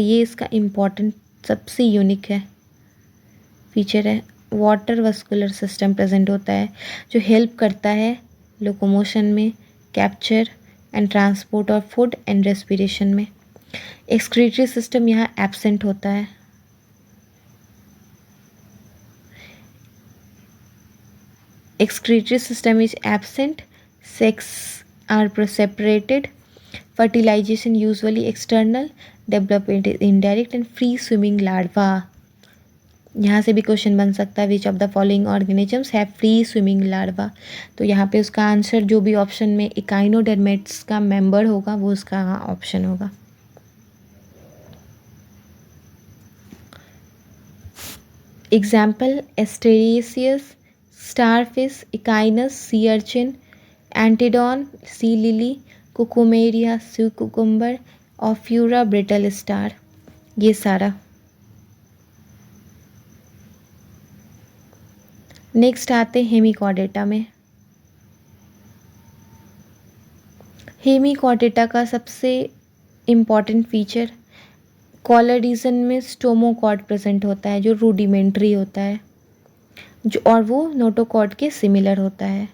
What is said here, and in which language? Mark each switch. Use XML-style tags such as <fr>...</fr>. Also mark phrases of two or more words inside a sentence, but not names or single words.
<hi>ये इसका इम्पॉर्टेंट सबसे यूनिक है फीचर है,</hi> <en>water vascular system present</en> <hi>होता है जो हेल्प करता है लोकोमोशन में,</hi> <en>capture and transport of food and respiration</en> <hi>में।</hi> <en>excretory system</en> <hi>यहाँ एब्सेंट होता है।</hi> <en>Excretory system is absent, sex are separated, fertilization usually external, development is indirect and free swimming larva।</en> <hi>यहाँ से भी क्वेश्चन बन सकता है,</hi> <en>which of the following organisms have free swimming larva.</en> <hi>तो यहाँ पे उसका आंसर जो भी ऑप्शन में इकाइनोडर्मेट्स का मेंबर होगा वो उसका ऑप्शन होगा।</hi> <en>example Asterias, starfish, echinus, sea urchin, antedon, sea lily, cucumeria, sea cucumber, ophiura, brittle star।</en> <hi>ये सारा। नेक्स्ट आते हैं हेमिकॉर्डेटा में। हेमिकॉर्डेटा का सबसे</hi> <en>important feature collar region</en> <hi>में</hi> <en>stomochord present</en> <hi>होता है जो रूडिमेंट्री होता है, जो और वो नोटोकॉर्ड के सिमिलर होता है।</hi>